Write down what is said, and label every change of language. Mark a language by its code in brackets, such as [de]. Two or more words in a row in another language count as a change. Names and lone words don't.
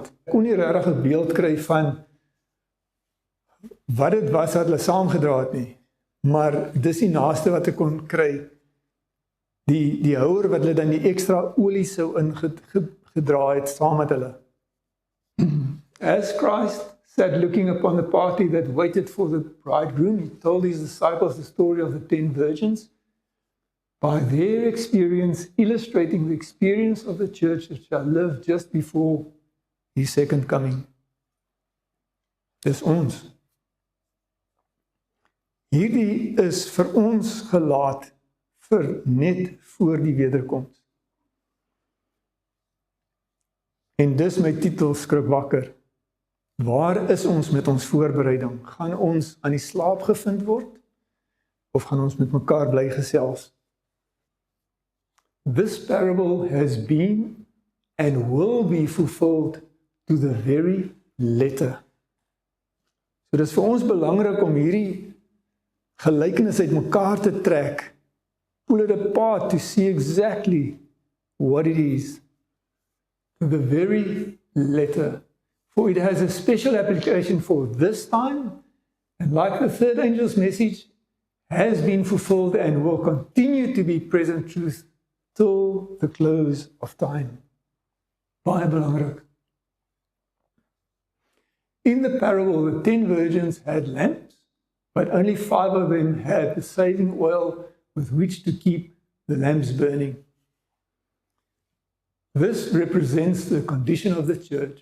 [af] Ek kon nie regtig 'n beeld kry van wat dit was wat hulle saamgedra het nie, maar dis die naaste wat ek kon kry, die houer wat hulle dan die ekstra olie sou ingedra het saam met hulle. [en] As Christ sat looking upon the party that waited for the bridegroom, he told his disciples the story of the 10 virgins, by their experience illustrating the experience of the church that shall live just before his second coming. [af] Dis ons. Hierdie is vir ons gelaat vir net voor die wederkoms. En dis my titel skrikwakker. Waar is ons met ons voorbereiding? Gaan ons aan die slaap gevind word? Of gaan ons met mekaar bly gesels? [en] This parable has been and will be fulfilled to the very letter. [af] So dis vir ons belangrik om hierdie gelykenis uit mekaar te trek, [en] pull it apart to see exactly what it is, to the very letter. For it has a special application for this time, and like the third angel's message, has been fulfilled and will continue to be present truth till the close of time. [af] Baie belangrik. [en] In the parable, the 10 virgins had lamps, but only 5 of them had the saving oil with which to keep the lamps burning. This represents the condition of the church.